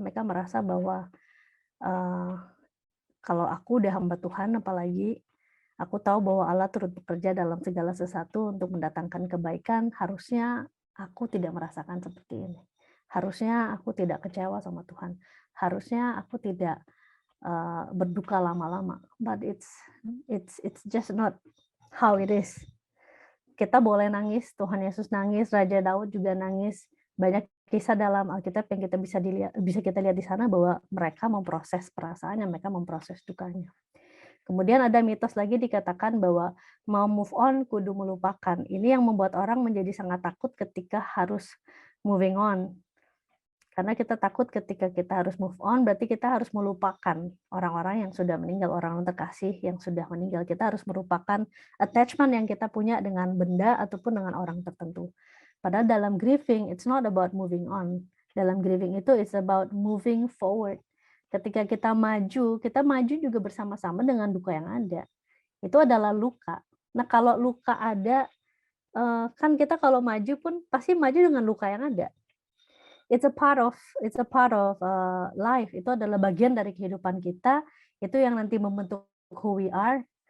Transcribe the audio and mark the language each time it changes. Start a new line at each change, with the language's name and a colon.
Indonesian: Mereka merasa bahwa kalau aku udah hamba Tuhan, apalagi aku tahu bahwa Allah turut bekerja dalam segala sesuatu untuk mendatangkan kebaikan, harusnya aku tidak merasakan seperti ini. Harusnya aku tidak kecewa sama Tuhan. Harusnya aku tidak berduka lama-lama.
English: But it's just not how it is.
Indonesian: Kita boleh nangis, Tuhan Yesus nangis, Raja Daud juga nangis. Banyak kisah dalam Alkitab yang bisa kita lihat di sana bahwa mereka memproses perasaannya, mereka memproses dukanya. Kemudian ada mitos lagi dikatakan bahwa mau move on kudu melupakan. Ini yang membuat orang menjadi sangat takut ketika harus moving on. Karena kita takut ketika kita harus move on, berarti kita harus melupakan orang-orang yang sudah meninggal, orang terkasih yang sudah meninggal. Kita harus melupakan attachment yang kita punya dengan benda ataupun dengan orang tertentu. Padahal dalam
English: grieving, it's not about moving on.
Indonesian: Dalam grieving itu,
English: it's about moving forward.
Indonesian: Ketika kita maju juga bersama-sama dengan duka yang ada. Itu adalah luka. Nah, kalau luka ada, kan kita kalau maju pun pasti maju dengan luka yang ada.
English: It's a part of life.
Indonesian: Itu adalah bagian dari kehidupan kita. Itu yang nanti membentuk
English: who we are.